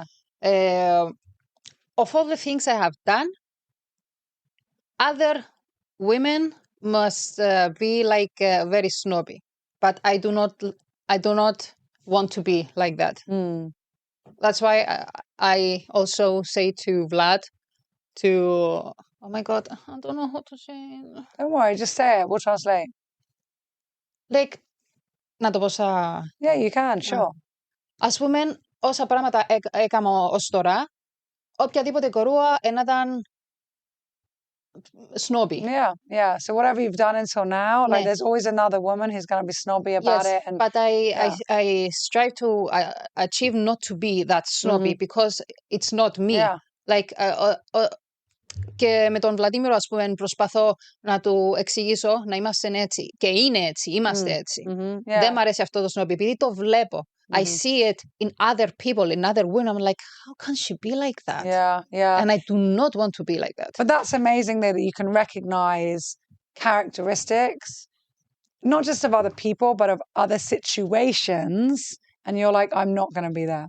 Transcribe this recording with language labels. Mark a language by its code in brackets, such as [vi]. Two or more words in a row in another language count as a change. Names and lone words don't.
[en] Of all the things I have done, other women must be like very snobby, but I do not want to be like that. That's why I also say to Vlad oh my God, I don't know how to say. Don't worry, just say it. We'll translate. Like, [el] να το πω [en] Yeah, you can, sure. [el] Ας πούμε, όσα πράγματα έκανα ως τώρα, οποιαδήποτε κορούα να ήταν snobby. [en] Yeah. So whatever you've done until now, like there's always another woman who's going to be snobby about it. And but I strive to achieve not to be that snobby because it's not me. Like, [el] και με τον Βλαντίμηρο, ας πούμε, προσπαθώ να του εξηγήσω να είμαστε έτσι. Και είναι έτσι, είμαστε έτσι. Δεν μ' αρέσει αυτό το snobby, επειδή το βλέπω. [en] I see it in other people, in other women. I'm like, how can she be like that? Yeah. And I do not want to be like that. But that's amazing, though, that you can recognize characteristics, not just of other people, but of other situations. And you're like, I'm not going to be there.